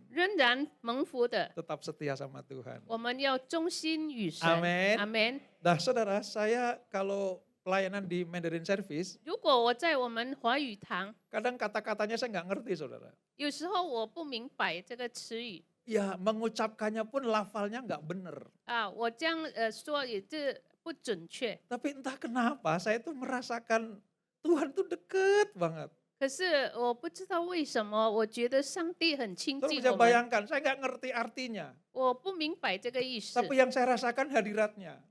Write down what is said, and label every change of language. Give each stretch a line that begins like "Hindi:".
Chinese: 仍然蒙福的？
Indonesian: Tetap setia sama Tuhan.
Chinese: 我们要忠心与神，
Indonesian: Amin
Chinese: 阿门。
Indonesian: Nah saudara, saya kalau pelayanan di Mandarin Service,
Chinese: 如果我在我们华语堂，
Indonesian: kadang kata-katanya saya nggak ngerti saudara.
Chinese: 有时候我不明白这个词语
Indonesian: Ya mengucapkannya pun lafalnya nggak bener.
Chinese: 啊，我这样说也是不准确。
Indonesian: Tapi entah kenapa saya tuh merasakan Tuhan tuh deket banget.
Chinese: 可是我不知道为什么，我觉得上帝很亲
Indonesian: Saudara
Chinese: 近
Indonesian: bisa
Chinese: 我们，
Indonesian: bayangkan, saya nggak ngerti artinya.
Chinese: 我不明白这个意思。
Indonesian: Tapi yang saya rasakan hadiratnya.